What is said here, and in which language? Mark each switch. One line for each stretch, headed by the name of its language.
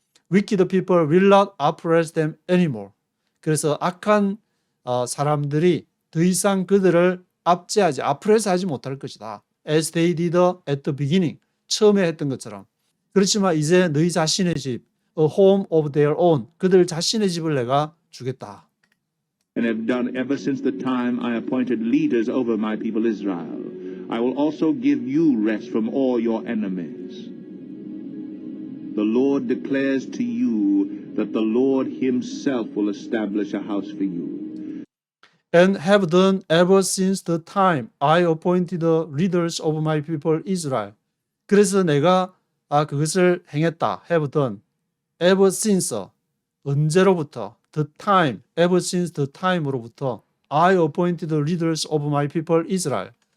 English: Wicked people will not oppress them anymore.
Korean: 그래서 악한 사람들이 더 이상 그들을 oppress하지 못할 것이다.
English: As they did at the beginning.
Korean: 처음에 했던 것처럼. 그렇지만 이제 너희 자신의 집,
English: a home of their own.
Korean: 그들 자신의 집을 내가 주겠다.
English: And have done ever since the time I appointed leaders over my people Israel. I will also give you rest from all your enemies. The Lord declares to you that the Lord himself will establish a house for you. And have done ever since the time I appointed the leaders of my people Israel.
Korean: 그래서 내가 그것을 행했다.
English: Have done. Ever since.
Korean: 언제로부터.
English: The time. Ever since the time으로부터. I appointed the leaders of my people Israel.